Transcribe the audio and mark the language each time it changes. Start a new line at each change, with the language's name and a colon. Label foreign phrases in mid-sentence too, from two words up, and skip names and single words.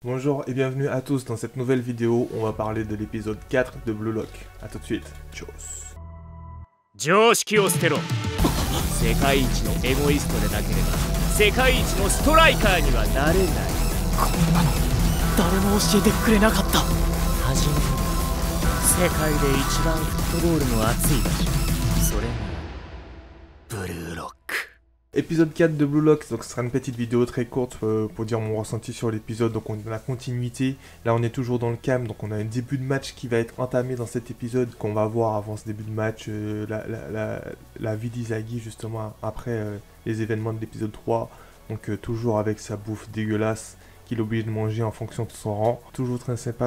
French: Bonjour et bienvenue à tous dans cette nouvelle vidéo, on va parler de l'épisode 4 de Blue Lock. A tout de suite, tchuss.
Japanese: 常識を捨てろ。世界一のエゴイストでなければ世界一のストライカーにはなれない。こんなの誰も教えてくれなかった。はじめに世界で一番フットボールの熱い場所、それがブルーロック。
French: Épisode 4 de Blue Lock, donc ce sera une petite vidéo très courte pour dire mon ressenti sur l'épisode. Donc on est dans la continuité, là on est toujours dans le calme, donc on a un début de match qui va être entamé dans cet épisode qu'on va voir avant ce début de match, la vie d'Izagi justement après les événements de l'épisode 3, donc toujours avec sa bouffe dégueulasse qu'il est obligé de manger en fonction de son rang, toujours très sympa.